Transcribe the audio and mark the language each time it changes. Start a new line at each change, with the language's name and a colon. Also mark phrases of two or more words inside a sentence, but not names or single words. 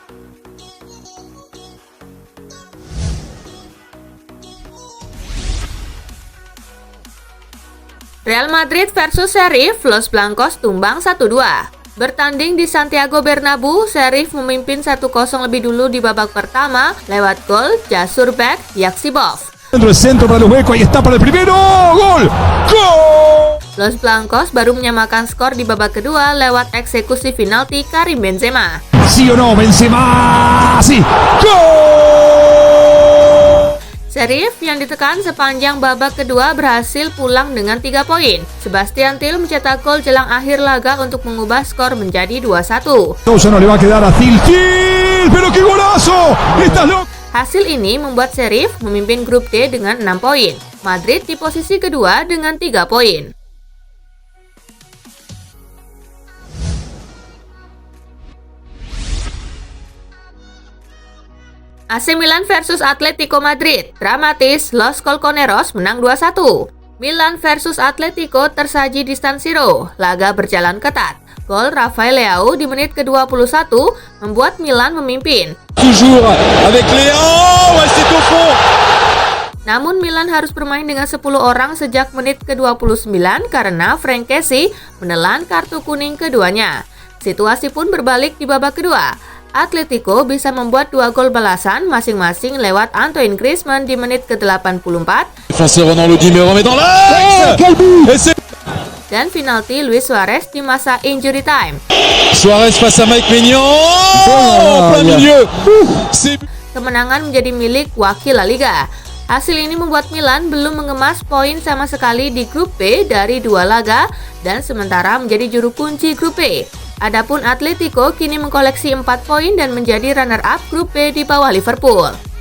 Indonesian: Real Madrid versus Sheriff, Los Blancos tumbang 1-2. Bertanding di Santiago Bernabeu, Sheriff memimpin 1-0 lebih dulu di babak pertama lewat gol Jasurbek Yaksibov.
Spanish: Dentro del centro para los huecos, ahí está para el primero, gol, gol.
Indonesian: Los Blancos baru menyamakan skor di babak kedua lewat eksekusi penalti Karim Benzema.
Spanish: Sí o no, Benzema, sí, gol.
Indonesian: Sheriff yang ditekan sepanjang babak kedua berhasil pulang dengan 3 poin. Sebastian Till mencetak gol jelang akhir laga untuk mengubah skor menjadi 2-1.
Spanish: Ya no le va a quedar a Till, pero qué golazo. Estás loco.
Indonesian: Hasil ini membuat Sheriff memimpin grup D dengan 6 poin. Madrid di posisi kedua dengan 3 poin. AC Milan versus Atletico Madrid, dramatis, Los Colchoneros menang 2-1. Milan versus Atletico tersaji di San Siro, laga berjalan ketat. Gol Rafael Leao di menit ke-21 membuat Milan memimpin.
French: Toujours avec Leao, c'est au fond.
Indonesian: Namun Milan harus bermain dengan 10 orang sejak menit ke-29 karena Frank Kessie menelan kartu kuning keduanya. Situasi pun berbalik di babak kedua. Atletico bisa membuat 2 gol balasan masing-masing lewat Antoine Griezmann di menit ke-84 dan penalti Luis Suarez di masa
English: injury time.
French: Suarez face à Mike Maignan, plein milieu.
Indonesian: kemenangan menjadi milik wakil La Liga. Hasil ini membuat Milan belum mengemas poin sama sekali di grup B dari 2 laga dan sementara menjadi juru kunci grup B. Adapun Atletico kini mengkoleksi 4 poin dan menjadi runner-up grup B di bawah Liverpool.